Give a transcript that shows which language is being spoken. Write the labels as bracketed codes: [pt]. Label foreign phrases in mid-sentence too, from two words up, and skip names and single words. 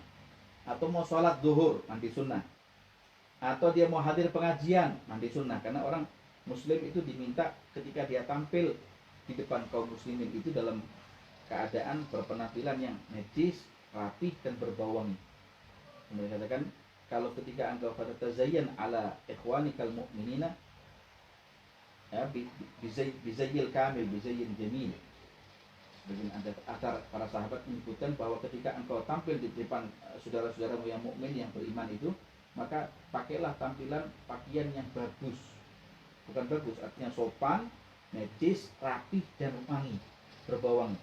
[id] Atau mau sholat zuhur, mandi sunnah. Atau dia mau hadir pengajian, mandi sunnah. Karena orang Muslim itu diminta ketika dia tampil di depan kaum muslimin itu dalam keadaan berpenampilan yang najis, rapih dan berbau wangi. Kemudian katakan, kalau ketika engkau [ar] فتزين على إخوانك المؤمنين يا بالزي الكامل بالزي الجميل. [id] Sebagian antara para sahabat menyebutkan bahwa ketika engkau tampil di depan saudara-saudaramu yang mukmin yang beriman itu, maka pakailah tampilan pakaian yang bagus. Bukan bagus, artinya sopan, necis, rapih dan wangi, berbau wangi.